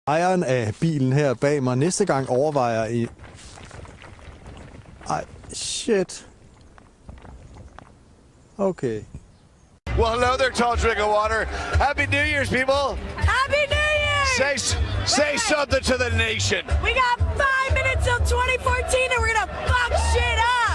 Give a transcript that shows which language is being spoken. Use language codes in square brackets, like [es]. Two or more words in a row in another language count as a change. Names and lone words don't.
[da] Ejeren af bilen her bag mig næste gang overvejer i... Ej, shit. Okay. [en] Well, hello there, tall drink of water. Happy New Year's, people. Happy New Year! Say something to the nation. We got 5 minutes till 2014 and we're gonna fuck shit up.